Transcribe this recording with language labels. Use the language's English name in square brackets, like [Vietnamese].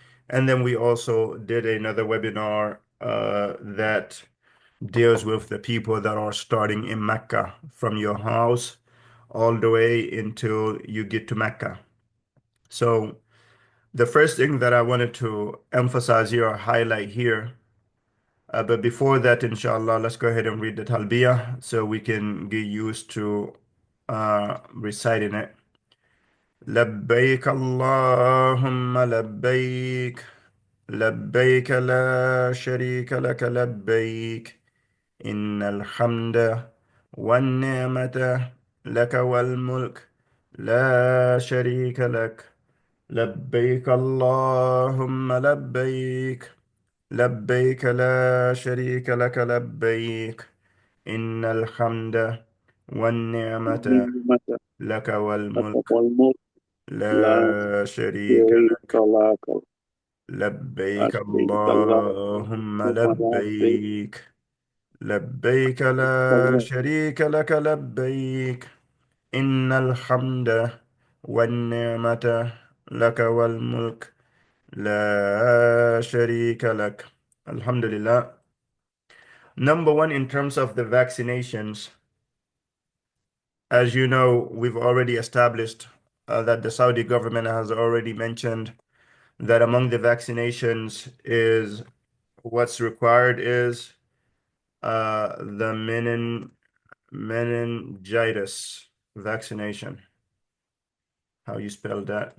[English] And then we also did another webinar that deals with the people that are starting in Mecca from your house all the way until you get to Mecca. So the first thing that I wanted to emphasize here or highlight here, but before that, inshallah, let's go ahead and read the talbiyah so we can get used to reciting it. [Arabic] لبيك اللهم لبيك لبيك لا شريك لك لبيك إن الحمد والنعمة لك والملك لا شريك لك لبيك اللهم لبيك لبيك لا شريك لك لبيك إن الحمد والنعمة نعمة لك والملك والملك لا لا شريك شريك لك لبيك لبيك اللهم لبيك لبيك لبيك لا شريك لك لبيك إن الحمد والنعمة لك والملك لا شريك لك. Alhamdulillah. [English] Number one, in terms of the vaccinations, as you know, we've already established that the Saudi government has already mentioned that among the vaccinations is what's required is the meningitis vaccination. How you spell that?